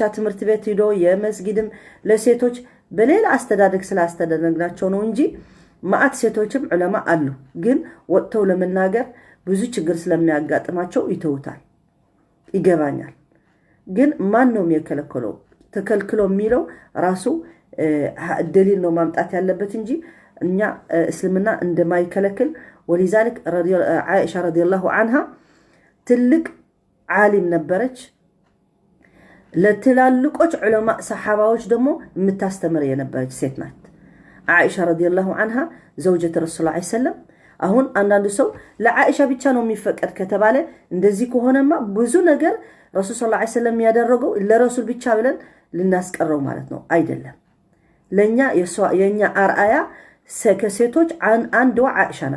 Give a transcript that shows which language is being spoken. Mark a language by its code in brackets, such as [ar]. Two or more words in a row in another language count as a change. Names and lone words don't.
[am] ትምህርት ቤት ሄዶ የመስጊድም ለሴቶች በሌላ አስተዳደግ ስላስተዳደግናቸው ነው እንጂ ማአት ሴቶችም ዑለማ አሉ ግን ወጥተው ለመናገር ብዙ ችግር ስለሚያጋጥማቸው ይተውታል ይገባኛል ግን ማን ነው የሚከለክለው ተከልክሎ የሚለው ራሱ ደሊል ነው ማምጣት ያለበት እንጂ እኛ እስልምና እንደማይከለክል [ar] ولذلك عائشة رضي الله عنها [am] ትልቅ ዓሊም ነበረች ለትላልቆች ዑለማ ሰሃባዎች ደግሞ የምታስተምር የነበረች ሴት ናት [ar] عائشة رضي الله عنها زوجة رسول الله صلى الله عليه وسلم [am] አሁን አንዳንዱ ሰው ለዓኢሻ ብቻ ነው የሚፈቀድ ከተባለ እንደዚህ ከሆነማ ብዙ ነገር ረሱል [ar] صلى الله عليه وسلم [am] ያደረገው ለረሱል ብቻ ብለን ልናስቀረው ማለት ነው አይደለም ለኛ የኛ አርአያ ከሴቶች አንዷ ዓኢሻ ናት